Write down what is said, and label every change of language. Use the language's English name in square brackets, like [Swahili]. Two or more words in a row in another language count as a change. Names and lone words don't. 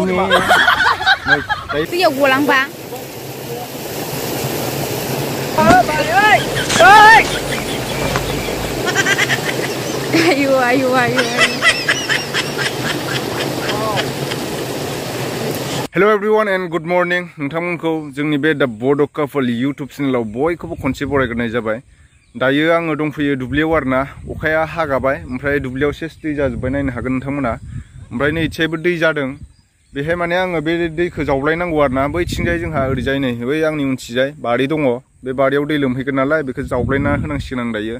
[Bodo] दैयाव गलांबा आयु आयु आयु [English] hello everyone and good morning [Bodo] नोंथांमोनखौ जोंनि बे दा बड' कापल यूट्यूब चेनेलाव बयखौबो खनसे बरायग्रोनाय जाबाय। दायो आङो दंफैयो दुब्लियाव आरोना अखाया हागाबाय ओमफ्राय दुब्लियाव सेस दै जाजोब्बाय नायनो हागोन नोंथांमोना ओमफ्राय नै इथिंबो दै जादों बेहाय माने आङो बे दैखौ जावलायनांगौ आरोना बैथिंजाय जोंहा ओरैजाय नै बै आंनि उनथिजाय बारि दङ बे बारियाव दै लोमहैगोन नालाय बेखौ जावलायना होनांसिगोन आं दायो।